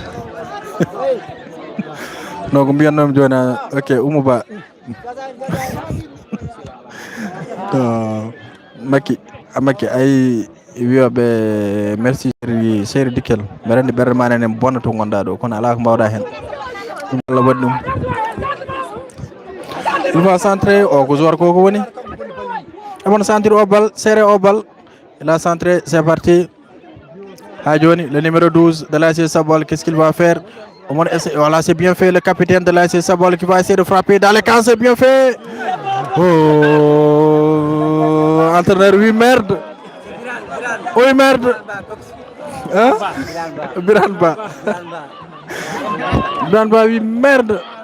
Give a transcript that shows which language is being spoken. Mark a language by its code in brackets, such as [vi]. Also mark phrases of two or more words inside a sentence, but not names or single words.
[ff] No kumbian nom jona. Okay, umuba. Maki ay wiyoɓe merci séri Dikel mi rendi ɓerde ma enen bonna to gonɗa ɗo kono ala ko mbawɗa hen ɗum Allah waɗi ɗum [fr] il va centré [ff] o ko joueur koko woni emon centre o bal serré o bal [fr] il a centré c'est parti [ff] ha joni [fr] le numéro 12 de l'ASC Sabol, qu'est-ce qu'il va faire? Voilà, c'est bien fait, le capitaine de l'ASC Sabol qui va essayer de frapper dans les camps, c'est bien fait. Oh, entraîneur, oui merde. Oui merde. Hein? Biranba, oui merde.